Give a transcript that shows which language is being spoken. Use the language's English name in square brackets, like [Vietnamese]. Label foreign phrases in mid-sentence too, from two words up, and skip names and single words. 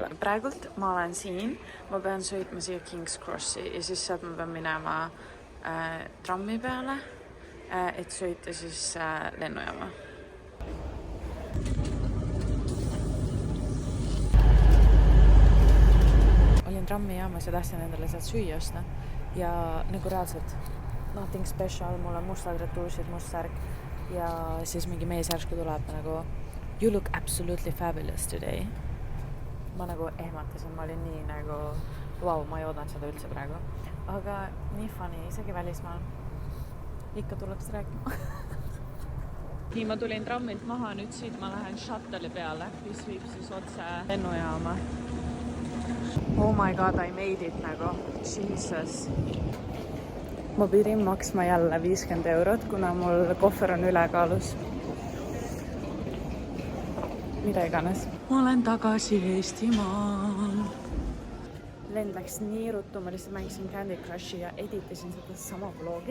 [Estonian] Praegult ma olen siin, ma pean sõitma siia King's Crossi ja siis sealt ma pean minema trammi peale, et sõita siis lennujaama. Olin trammijaamas ja tahtsin endale sealt süüa osta ja nagu reaalselt [English] nothing special, [Estonian] mul on mustad retuusid, must särk ja siis mingi mees järsku tuleb nagu [English] you look absolutely fabulous today. [Estonian] Ma nagu ehmatasin, ma olin nii nagu wow, ma ei oodanud seda üldse praegu. Aga nii funny, isegi välismaal. Ikka tuleks rääkima. Nii, ma tulin trammilt maha, nüüd siit ma lähen shuttle'i peale, mis viib siis otse lennujaama. [English] Oh my god, I made it nagu. Jesus. [Estonian] Ma pidin maksma jälle 50 €, kuna mul kohver on ülekaalus. Mida iganes. Ma olen tagasi Eestimaal. Lend läks nii ruttu, ma lihtsalt mängisin Candy Crushi ja editasin seda sama vlogi.